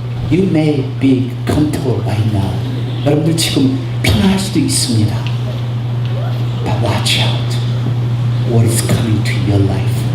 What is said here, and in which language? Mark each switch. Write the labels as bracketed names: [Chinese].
[English] You may be comfortable right now. [Korean] 여러분들 지금 편안할 수도 있습니다. [English] But watch out. What is coming to your life?